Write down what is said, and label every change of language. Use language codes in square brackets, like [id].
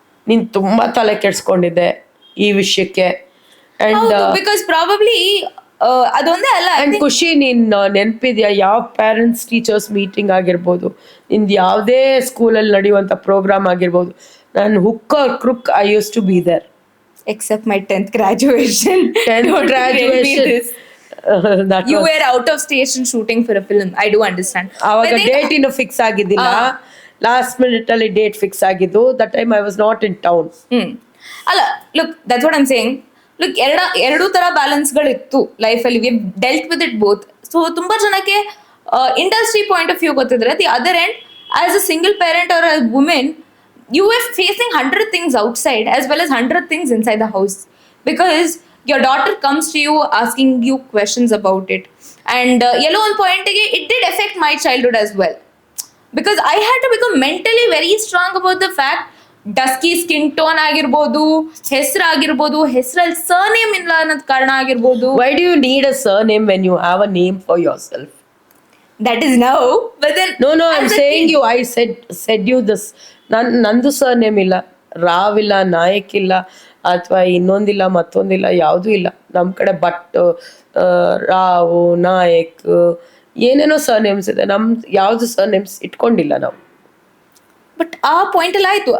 [kn] ನೀನು ತುಂಬ ತಲೆ ಕೆಡ್ಸ್ಕೊಂಡಿದ್ದೆ ಈ ವಿಷಯಕ್ಕೆ. ಆ್ಯಂಡ್ ಬಿಕಾಸ್ ಪ್ರಾಬಬ್ಲಿ ಅದೊಂದೇ ಅಲ್ಲ. ಆ್ಯಂಡ್ ಖುಷಿ, ನೀನು ನೆನಪಿದ್ಯಾ ಯಾವ ಪೇರೆಂಟ್ಸ್ ಟೀಚರ್ಸ್ ಮೀಟಿಂಗ್ ಆಗಿರ್ಬೋದು, ನಿಂದು ಯಾವುದೇ ಸ್ಕೂಲಲ್ಲಿ ನಡೆಯುವಂಥ ಪ್ರೋಗ್ರಾಮ್ ಆಗಿರ್ಬೋದು, ನಾನು [en] Hook or crook I used to be there. Except my 10th graduation. 10th graduation. You were out of station shooting for a film. I do understand. [kn] ಆವಾಗ ಡೇಟ್ ಇನ್ನು ಫಿಕ್ಸ್ ಆಗಿದ್ದಿಲ್ಲ. ಲಾಸ್ಟ್ ಮಿನಿಟ್ ಅಲ್ಲಿ ಡೇಟ್ ಫಿಕ್ಸ್ ಆಗಿದ್ದು. [en] That time I was not in town. ಅಲ್ಲ, look that's what I am saying. [kn] Look ಎರಡು ತರ ಬ್ಯಾಲೆನ್ಸ್ಗಳಿತ್ತು ಲೈಫಲ್ಲಿ. [en] We dealt with it both. [kn] So ತುಂಬಾ ಜನಕ್ಕೆ [en] Industry point of view ಗೊತ್ತಿದ್ರೆ, the other end as a single parent or a women, you are facing 100 things outside as well as 100 things inside the house, because your daughter comes to you asking you questions about it. And yellow on point again, it did affect my childhood as well, because I had to become mentally very strong about the fact dusky skin tone [kn] ಆಗಿರ್ಬೋದು, ಹೆಸರು ಆಗಿರ್ಬೋದು, ಹೆಸರಲ್ಲಿ surname ಇಲ್ಲ ಅನ್ನೋದು ಕಾರಣ ಆಗಿರ್ಬೋದು. [en] Why do you need a surname when you have a name for yourself? That is now, but then no I'm saying you, I said you this. [kn] ನಂದು surname ಇಲ್ಲ, ರಾವ್ ಇಲ್ಲ, ನಾಯಕ್ ಇಲ್ಲ, ಅಥವಾ ಇನ್ನೊಂದಿಲ್ಲ ಮತ್ತೊಂದಿಲ್ಲ, ಯಾವುದೂ ಇಲ್ಲ ನಮ್ಮ ಕಡೆ. ಬಟ್ ರಾವ್, ನಾಯಕ್, ಏನೇನೋ ಸರ್ನೇಮ್ಸ್ ಇದೆ. ಯಾವುದು ಸರ್ನೇಮ್ಸ್ ಇಟ್ಕೊಂಡಿಲ್ಲ ನಾವು. ಬಟ್ ಆ ಪಾಯಿಂಟ್ ಎಲ್ಲ ಆಯ್ತು.